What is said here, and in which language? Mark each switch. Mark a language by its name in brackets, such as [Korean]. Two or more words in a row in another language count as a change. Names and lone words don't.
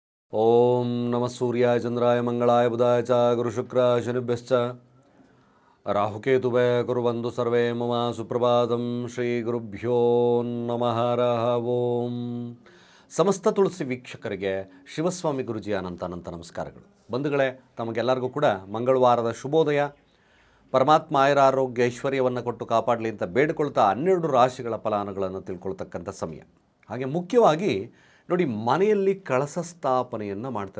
[Sanskrit] ಓಂ ನಮಃ ಸೂರ್ಯಾಯ ಚಂದ್ರಾಯ ಮಂಗಳಾಯ ಬುಧಾಯ ಚ ಗುರುಶುಕ್ರ ಶನಿಭ್ಯಶ್ಚ ರಾಹುಕೇತುಭೆ ಕುರುವಂದು ಸರ್ವೇ ಮಮ ಸುಪ್ರಭಾತಂ ಶ್ರೀ ಗುರುಭ್ಯೋ ನಮಃ ಹರಃ ಓಂ. [Kannada] ಸಮಸ್ತ ತುಳಸಿ ವೀಕ್ಷಕರಿಗೆ ಶಿವಸ್ವಾಮಿ ಗುರುಜಿಯ ಅನಂತ ನಮಸ್ಕಾರಗಳು. ಬಂಧುಗಳೇ, ತಮಗೆಲ್ಲರಿಗೂ ಕೂಡ ಮಂಗಳವಾರದ ಶುಭೋದಯ. ಪರಮಾತ್ಮ ಆಯುರಾರೋಗ್ಯ ಐಶ್ವರ್ಯವನ್ನು ಕೊಟ್ಟು ಕಾಪಾಡಲಿ ಅಂತ ಬೇಡಿಕೊಳ್ತಾ 12 ರಾಶಿಗಳ ಫಲಾನುಗಳನ್ನು ತಿಳ್ಕೊಳ್ತಕ್ಕಂಥ ಸಮಯ. ಹಾಗೆ ಮುಖ್ಯವಾಗಿ ನೋಡಿ, ಮನೆಯಲ್ಲಿ ಕಳಸ ಸ್ಥಾಪನೆಯನ್ನು ಮಾಡ್ತಾರೆ.